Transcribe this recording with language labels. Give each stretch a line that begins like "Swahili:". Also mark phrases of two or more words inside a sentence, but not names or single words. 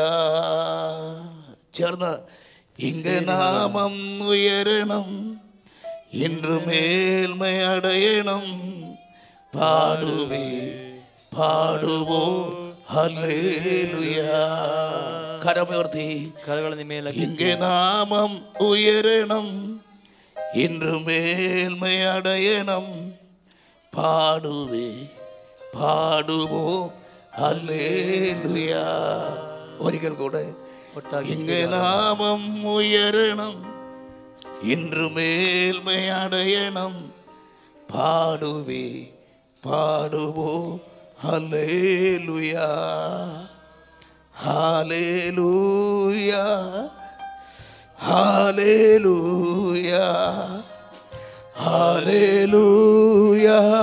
Tamil: ചേർന്ന് இங்கு நாமம் உயரணும், இன்று மேல்மை அடையணும், பாடுவே பாடுவோம் அல்லேலூயா.
Malayalam: കരമുയർത്തി,
Kannada: ಕರಗಳನ್ನು ಮೇಲಕ್ಕೆ.
Tamil: இங்கு நாமம் உயரணும், இன்று மேல்மை அடையணும், பாடுவே பாடுவோம் அல்லேலூயா.
Malayalam: ഒരിക്കൽ കൂടെ
Kannada: ಒಟ್ಟಾಗಿ
Tamil: இங்கு நாமம் உயரணும், இன்று மேல்மை அடையணும், பாடுவே பாடுவோம் அல்லேலூயா. ஹalleluya ஹalleluya ஹalleluya